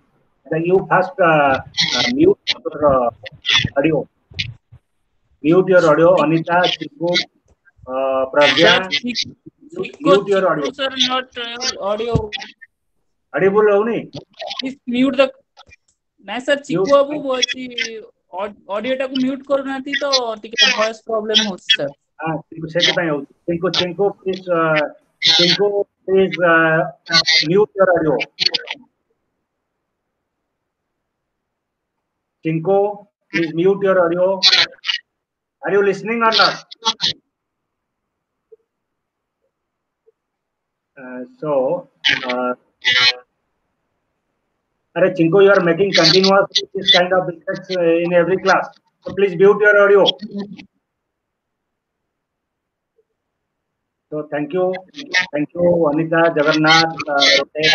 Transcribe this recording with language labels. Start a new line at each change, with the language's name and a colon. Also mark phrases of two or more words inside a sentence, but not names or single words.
English: Then you first mute your audio. Mute your audio, Anita, Chiku, Pragya. Mute your audio. Sir, not audio. Audible only. Please mute the.
Odia: ନାହିଁ ସର ଚିକୁ ବାବୁ ବୋଲୁଛି ଅଡିଓ ଟାକୁ ମ୍ୟୁଟ କରୁ ନାହିଁ ତ ଟିକେ
English: voice problem
Odia: ହଉ ସର ହଁ ସେଥି ପାଇଁ ହେଉଛି
English: Chinko please mute your audio Chinko please mute your audio are you listening or not so Are Chinko, you are making continuous this kind of mistakes in every class. So please mute your audio. So thank you, Anita, Jagannath, Rotera.